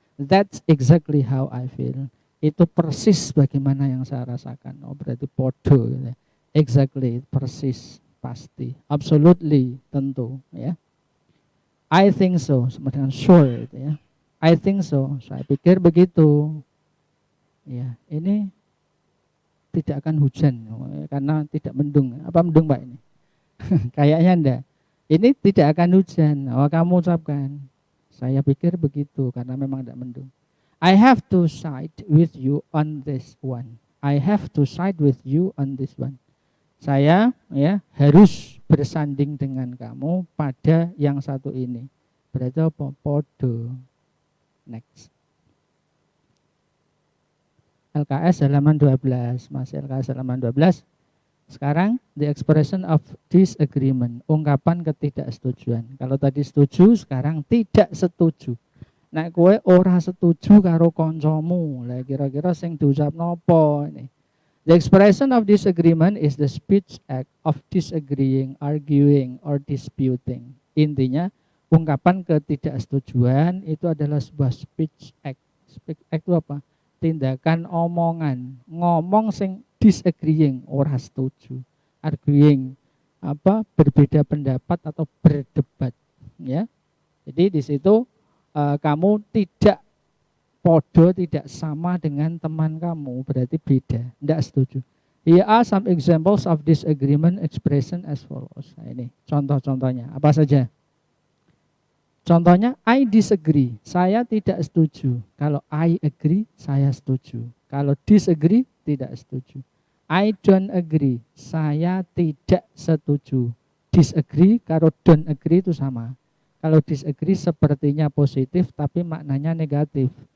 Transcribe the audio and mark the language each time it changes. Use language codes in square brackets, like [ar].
[en] That's exactly how I feel. [id] Itu persis bagaimana yang saya rasakan. Oh, berarti podo gitu ya. Exactly, persis, pasti, absolutely, tentu ya. [en] I think so, [id] sama dengan sure gitu ya. I think so, saya pikir begitu. Ya, ini tidak akan hujan karena tidak mendung. Apa mendung Pak ini? Kayaknya enggak. Ini tidak akan hujan. Oh, kamu ucapkan. Saya pikir begitu karena memang tidak mendung. [en] I have to side with you on this one. I have to side with you on this one. [id] Saya ya harus bersanding dengan kamu pada yang satu ini. Berarti apa? Podo. Next. LKS halaman 12. Masih LKS halaman 12. Sekarang [en] the expression of disagreement, [id] ungkapan ketidaksetujuan. Kalau tadi setuju, sekarang tidak setuju. [jv] Nek kowe ora setuju karo kancamu, lah kira-kira sing diucap nopo ini. [en] The expression of disagreement is the speech act of disagreeing, arguing, or disputing. [id] Intinya, ungkapan ketidaksetujuan itu adalah sebuah speech act. Speech act itu apa? Tindakan omongan, [jv] ngomong sing [id] disagreeing, [jv] ora setuju, [id] arguing, apa berbeda pendapat atau berdebat, ya. Jadi di situ kamu tidak podo, tidak sama dengan teman kamu, berarti beda, tidak setuju. [en] Here are some examples of disagreement expression as follows. [id] Nah, ini contoh-contohnya, apa saja? Contohnya, [en] I disagree, [id] saya tidak setuju. Kalau [en] I agree, [id] saya setuju. Kalau disagree, tidak setuju. [en] I don't agree, [id] saya tidak setuju. Disagree, kalau [en] don't agree [id] itu sama. Kalau disagree sepertinya positif, tapi maknanya negatif.